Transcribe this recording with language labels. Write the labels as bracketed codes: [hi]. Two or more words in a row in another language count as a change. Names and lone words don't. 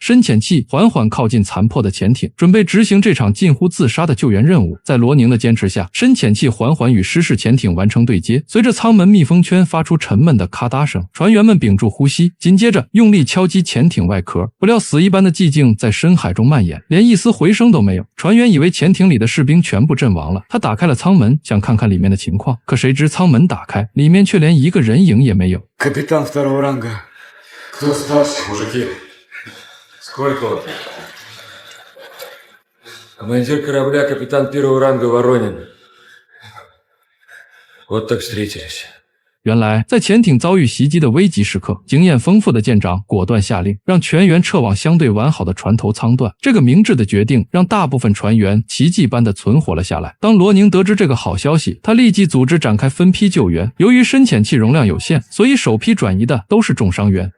[zh] 深潜器缓缓靠近残破的潜艇，准备执行这场近乎自杀的救援任务。在罗宁的坚持下，深潜器缓缓与失事潜艇完成对接，随着舱门密封圈发出沉闷的咔嗒声，船员们屏住呼吸，紧接着用力敲击潜艇外壳。不料死一般的寂静在深海中蔓延，连一丝回声都没有。船员以为潜艇里的士兵全部阵亡了，他打开了舱门，想看看里面的情况，可谁知舱门打开，里面却连一个人影也没有。 [ru] Капитан второго ранга. Кто старший, мужики? Сколько он? Командир корабля, капитан первого ранга Воронин. Вот так встретились. [zh] 原来，在潜艇遭遇袭击的危急时刻，经验丰富的舰长果断下令，让全员撤往相对完好的船头舱段。这个明智的决定让大部分船员奇迹般的存活了下来。当罗宁得知这个好消息，他立即组织展开分批救援。由于深潜器容量有限，所以首批转移的都是重伤员。